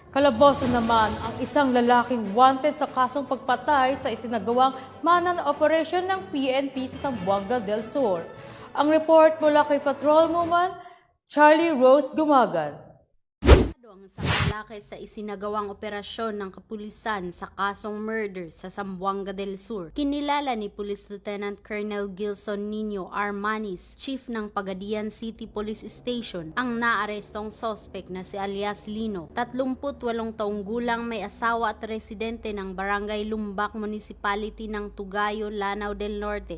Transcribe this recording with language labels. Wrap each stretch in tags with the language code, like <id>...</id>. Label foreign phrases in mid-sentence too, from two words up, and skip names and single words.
<tl>Kalaboso naman ang isang lalaking wanted sa kasong pagpatay sa isinagawang mana na operasyon ng PNP sa Zamboanga del Sur. Ang report mula kay Patrolwoman Charlie Rose Gumagan. Ang isang lalaki sa isinagawang operasyon ng kapulisan sa kasong murder sa Zamboanga del Sur. Kinilala ni Police Lieutenant Colonel Gilson Nino Armanis, Chief ng Pagadian City Police Station, ang naarestong sospek na si alias Lino, 38 taong gulang, may asawa at residente ng Barangay Lumbak Municipality ng Tugayo, Lanao del Norte.</tl>